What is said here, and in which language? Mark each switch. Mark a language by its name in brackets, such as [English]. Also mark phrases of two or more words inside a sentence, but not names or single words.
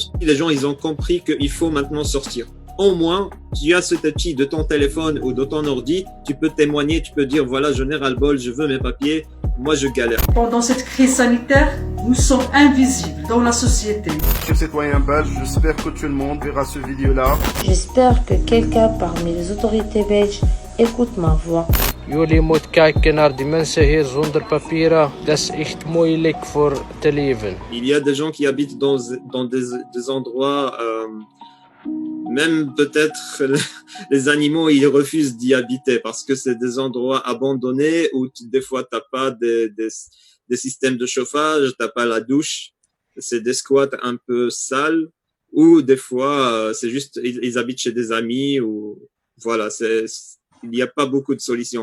[French] Les gens, ils ont compris qu'il faut maintenant sortir. Au moins, tu as cet outil de ton téléphone ou de ton ordi, tu peux témoigner, tu peux dire, voilà, je n'ai ras-le-bol, je veux mes papiers, moi je galère. Pendant cette crise sanitaire, nous sommes invisibles dans la société. Chers citoyens belges, j'espère que tout le monde verra ce vidéo-là. J'espère que quelqu'un parmi les autorités belges écoute ma voix. [Dutch] Jullie moet kijken naar die mensen hier zonder papieren. Dat is echt moeilijk voor te leven. [French] Il y a des gens qui habitent dans des endroits, même peut-être les animaux, ils refusent d'y habiter parce que c'est des endroits abandonnés où des fois t'as pas des systèmes de chauffage, t'as pas la douche, c'est des squats un peu sales ou des fois c'est juste ils habitent chez des amis ou voilà, il n'y a pas beaucoup de solutions.